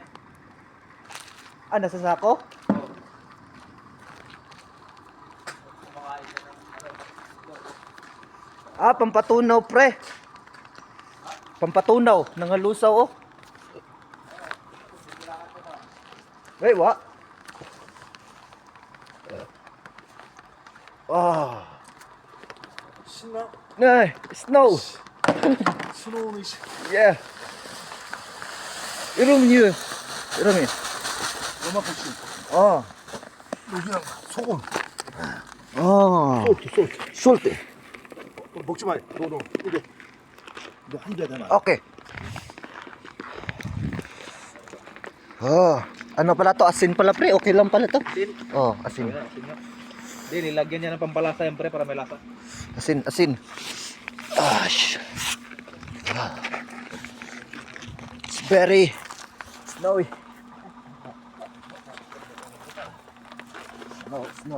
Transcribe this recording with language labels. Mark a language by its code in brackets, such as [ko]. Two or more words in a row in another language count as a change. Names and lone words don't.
[tl] Ah, nasa sako? Kumakain siya ng Ah, pampatunaw, pre. Pampatunaw, nangalusaw, oh. [en] Wait, what? Ah. [ko] 신나? [en] Nay, snow. [ko] 스노우는 씨. Yeah. 이러면 이러면. 요만큼 씨. 어. 여기랑 소금. 아. 솔트. 솔트. 먹지 마. 너 이거. 너 한 개 되나? [tl] Okay. Oh, ano pala to? Asin pala, pre. Okay lang pala to. asin. Oh, asin. Asin nga. Hindi, nilagyan niya ng pampalasa yan pre para may lasa. Asin, asin. [en] Gosh. It's very snowy. Snow.